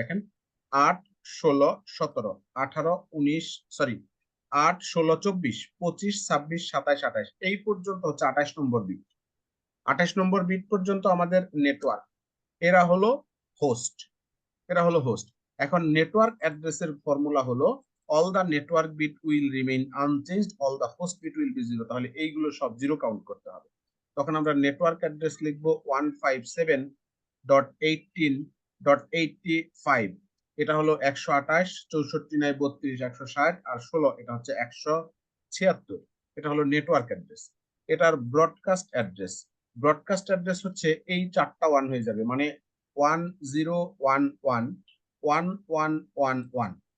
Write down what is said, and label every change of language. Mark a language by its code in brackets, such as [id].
[bn] দেখেন 8, 16, 17, 18, 19, সরি 8, 16, 24, 25, 26, 27, 28, এই পর্যন্ত হচ্ছে 28 নম্বর বিট। 28 নম্বর বিট পর্যন্ত আমাদের নেটওয়ার্ক, এরা হলো হোস্ট, এরা হলো হোস্ট। এখন নেটওয়ার্ক অ্যাড্রেসের ফর্মুলা হলো [en] all the network bit will remain unchanged, all the host bit will be 0। [bn] তাহলে এইগুলো সব 0 কাউন্ট করতে হবে। তখন আমরা নেটওয়ার্ক অ্যাড্রেস লিখবো 157.18.85, এটা হলো 128, 64 নাই 32, 160 আর 16 এটা হচ্ছে 176, এটা হলো নেটওয়ার্ক অ্যাড্রেস। এটার ব্রডকাস্ট অ্যাড্রেস, ব্রডকাস্ট অ্যাড্রেস হচ্ছে এই 4টা 1 হয়ে যাবে, মানে 10111111।